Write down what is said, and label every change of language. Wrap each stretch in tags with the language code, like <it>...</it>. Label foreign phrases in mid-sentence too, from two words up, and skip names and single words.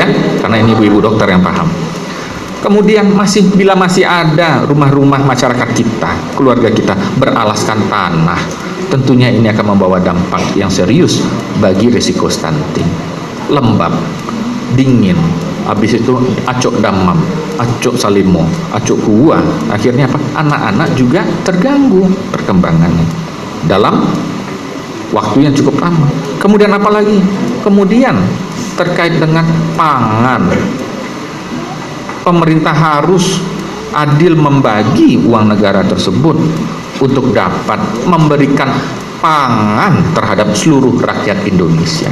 <id>Karena ini ibu-ibu dokter yang paham. Kemudian bila masih ada rumah-rumah masyarakat kita, keluarga kita beralaskan tanah, tentunya ini akan membawa dampak yang serius bagi risiko stunting.</id> <min>Lembab, dingin, habis itu acok damam, acok salimo, acok kuah.</min> <id>Akhirnya apa? Anak-anak juga terganggu perkembangannya dalam waktu yang cukup lama. Kemudian apa lagi? Kemudian terkait dengan pangan, pemerintah harus adil membagi uang negara tersebut untuk dapat memberikan pangan terhadap seluruh rakyat Indonesia.</id>